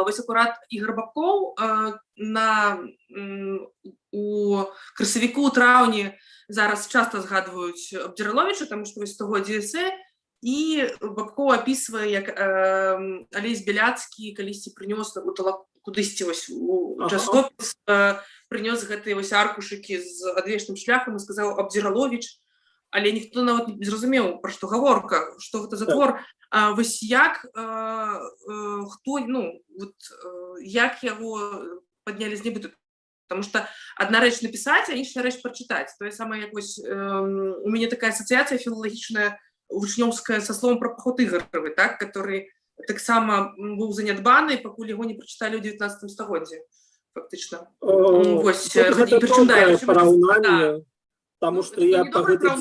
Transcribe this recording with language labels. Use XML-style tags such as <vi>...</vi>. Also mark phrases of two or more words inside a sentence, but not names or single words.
<be>Вось акурат Ігор Бабкоў у красавіку, у траўні зараз часта згадваюць Абдзіраловіча, таму што вось стагоддзе эсэ, і Бабкоў апісвае, як Алесь Беляцкі калісьці прынёс кудысьці вось у часопіс, прынёс гэтыя вось аркушыкі з адвечным шляхам і сказаў Абдзіраловіч, але ніхто нават не зразумеў, пра што гаворка, што гэта за твор. Вось як, хто, ну, як яго паднялі з небыту?</be> <ru>Потому что</ru> <be>одна рэч напісаць, а іншая рэч прачытаць. Тое самае, як вось у мяне такая асацыяцыя філалагічная, вучнёўская са словом пра паход Ігоравы, так, который таксама быў занядбаны, пакуль яго не прачыталі ў 19 стагоддзі, фактычна. Вось, гэта параўнанне, таму што я па гэтым...</be>